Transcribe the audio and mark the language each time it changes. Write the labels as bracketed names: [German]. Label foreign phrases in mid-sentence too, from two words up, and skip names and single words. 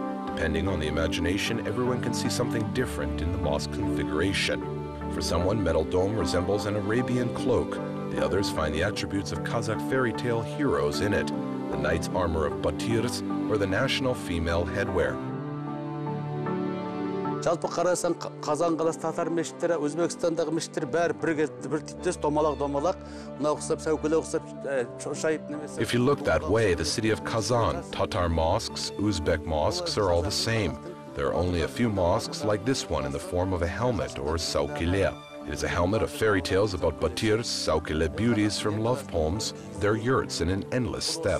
[English] Depending on the imagination, everyone can see something different in the mosque configuration. For someone, Metal Dome resembles an Arabian cloak. The others find the attributes of Kazakh fairy tale heroes in it, the knight's armor of Batirs, or the national female headwear. [Kazakh] Жалпы қарасаң, Қазан қаласы татар мешіттері, Өзбекстандағы мешіттер бәрі бір типтес, домалақ, мына ұқсап, сәукеле ұқсап, шайып немесе. [English] If you look that way, the city of Kazan, Tatar mosques, Uzbek mosques are all the same. There are only a few mosques like this one in the form of a helmet or saukile. It is a helmet of fairy tales about Batirs, saukile beauties from love poems, their yurts in an endless steppe.